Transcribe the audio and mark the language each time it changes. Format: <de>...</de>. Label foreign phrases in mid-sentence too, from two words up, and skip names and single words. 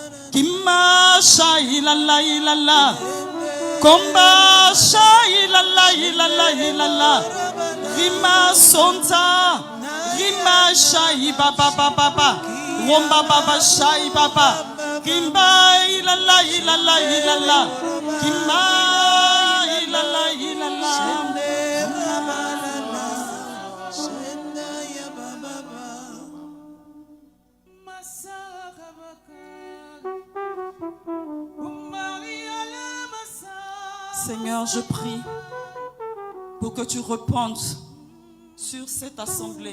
<fr>Rima sonta, rima shai baba baba, romba baba shai baba, kimba ilala ilala ilala, kimba ilala ilala. Seigneur, je prie pour que tu repentes sur cette assemblée.</fr>